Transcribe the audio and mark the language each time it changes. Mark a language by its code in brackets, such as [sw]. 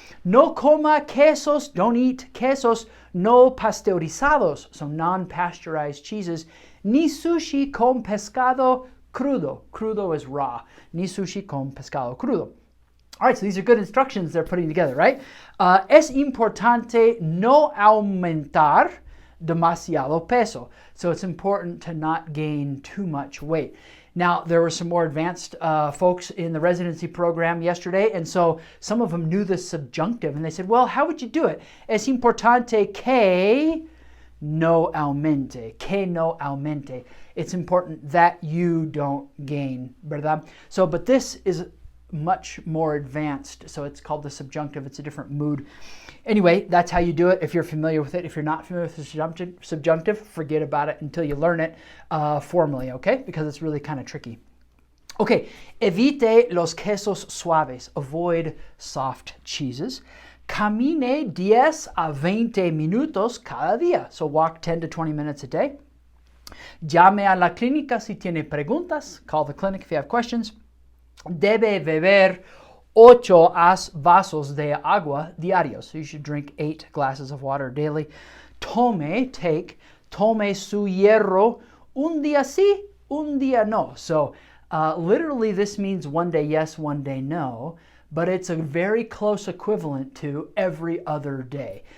[es] No coma quesos, [en] don't eat [es] quesos no pasteurizados, [en] so non-pasteurized cheeses, [es] ni sushi con pescado crudo. Crudo [en] is raw. [es] Ni sushi con pescado crudo. [en] All right, so these are good instructions they're putting together, right? [es] Es importante no aumentar demasiado peso. [en] So it's important to not gain too much weight. Now, there were some more advanced folks in the residency program yesterday, and so some of them knew the subjunctive, and they said, well, how would you do it? [es] Es importante que no aumente. Que no aumente. [en] It's important that you don't gain, ¿verdad? So, but this is much more advanced, so it's called the subjunctive. It's a different mood. Anyway, that's how you do it if you're familiar with it. If you're not familiar with the subjunctive, forget about it until you learn it formally, okay? Because it's really kind of tricky. [es] Okay, evite los quesos suaves. [en] Avoid soft cheeses. [es] Camine 10 a 20 minutos cada día. [en] So walk 10 to 20 minutes a day. [es] Llame a la clínica si tiene preguntas. [en] Call the clinic if you have questions. [es] Debe beber 8 vasos de agua diarios. [en] So you should drink 8 glasses of water daily. Tome, take. [es] Tome su hierro un día sí, un día no. [en] So literally this means one day yes, one day no. But it's a very close equivalent to every other day.